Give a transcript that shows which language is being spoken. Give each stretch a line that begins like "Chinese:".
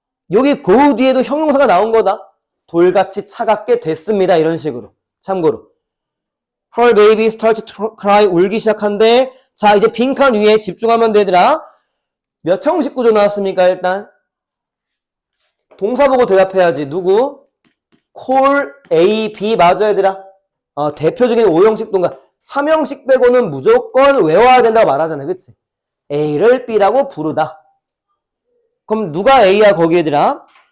Korean: 여기 go 뒤에도 형용사가 나온 거다. 돌같이 차갑게 됐습니다. 이런 식으로. 참고로.
English: Her baby starts to cry.
Korean: 울기 시작한데 자 이제 빈칸 위에 집중하면 되더라. 몇 형식 구조 나왔습니까 일단? 동사 보고 대답해야지. 누구? call A, B 맞아 얘들아. 대표적인 5형식 동사. 3형식 빼고는 무조건 외워야 된다고 말하잖아. 그치? A를 B라고 부르다. 그럼 누가 A야 거기 얘들아?